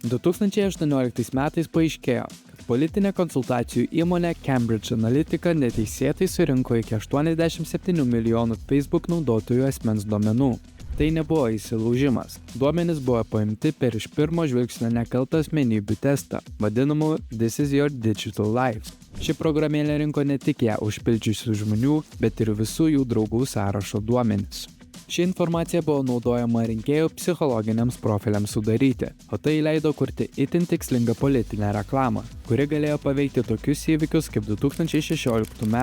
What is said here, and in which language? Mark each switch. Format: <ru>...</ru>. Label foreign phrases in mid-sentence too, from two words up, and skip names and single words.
<lt>2018 metais paaiškėjo, kad politinė konsultacijų įmonė Cambridge Analytica neteisėtai surinko iki 87 milijonų Facebook naudotojų asmens duomenų. Tai nebuvo įsilaužimas. Duomenys buvo paimti per iš pirmo žvilgsnio nekaltą asmenybių testą, vadinamu This is your digital life. Ši programėlė rinko ne tik ją užpildžiusių žmonių, bet ir visų jų draugų sąrašo duomenys. Ši informacija buvo naudojama rinkėjų psichologiniams profiliams sudaryti, o tai leido kurti itin tikslingą politinę reklamą, kuri galėjo paveikti tokius įvykius kaip 2016 m.</lt>